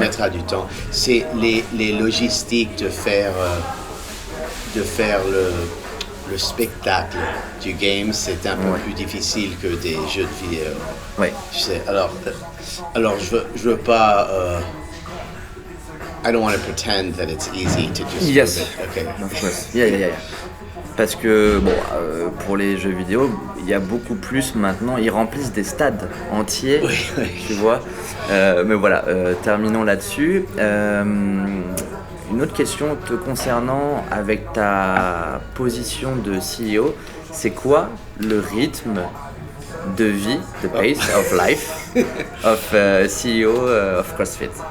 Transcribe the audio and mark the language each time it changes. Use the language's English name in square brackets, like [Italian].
[French] mettra du temps. C'est les logistiques de faire le spectacle du game, c'est un peu Ouais. plus difficile que des jeux de vidéo. Ouais. Tu sais, alors je veux pas. [English] I don't want to pretend that it's easy to just. Yes. Okay. Of course. Yeah. [French] Parce que bon, pour les jeux vidéo, il y a beaucoup plus maintenant. Ils remplissent des stades entiers, Oui. tu vois. Mais voilà, terminons là-dessus. Une autre question te concernant avec ta position de CEO, c'est quoi le rythme de vie, [English] the pace of life of CEO of CrossFit?